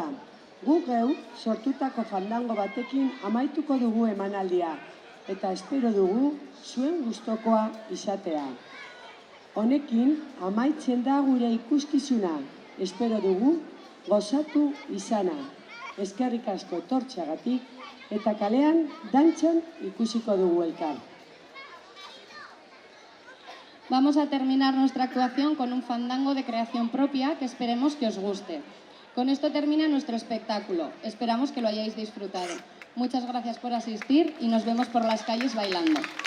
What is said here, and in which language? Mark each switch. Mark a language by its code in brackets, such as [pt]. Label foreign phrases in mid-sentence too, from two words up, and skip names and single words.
[eu] Gu geu sortutako fandango batekin amaituko dugu emanaldia eta espero dugu zuen gustokoa izatea. Honekin amaitzen da gure ikuskizuna. Espero dugu gozatu izana. Eskerrik asko etortzeagatik eta kalean dantzan ikusiko dugu elkar. [es] Vamos a terminar nuestra actuación con un fandango de creación propia que esperemos que os guste. Con esto termina nuestro espectáculo. Esperamos que lo hayáis disfrutado. Muchas gracias por asistir y nos vemos por las calles bailando.